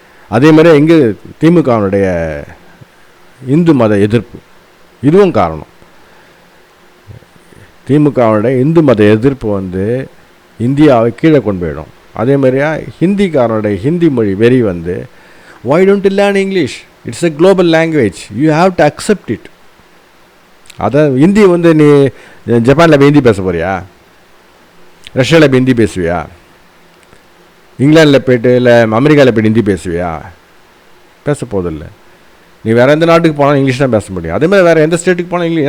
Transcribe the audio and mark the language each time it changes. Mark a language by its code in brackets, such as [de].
[ta] அதே மாதிரி இங்கே திமுகவுடைய இந்து மத எதிர்ப்பு, இதுவும் காரணம். திமுகவுடைய இந்து மத எதிர்ப்பு வந்து இந்தியாவை கீழே கொண்டு போயிடும். அதே மாதிரியா ஹிந்திக்காரனுடைய ஹிந்தி மொழி வெறி வந்து [en] why don't you learn English? It's a global language, you have to accept it. [ta] அதான் ஹிந்தி வந்து நீ ஜப்பானில் போய் ஹிந்தி பேச போறியா? ரஷ்யாவில் போய் ஹிந்தி பேசுவியா? இங்கிலாண்டில் போய்ட்டு இல்லை அமெரிக்காவில் போய்ட்டு ஹிந்தி பேசுவியா? பேச போதில்லை. நீ வேறு எந்த நாட்டுக்கு போனாலும் இங்கிலீஷ் தான் பேச முடியும். அதே மாதிரி வேறு எந்த ஸ்டேட்டுக்கு போனாலும் இங்கிலீஷ்.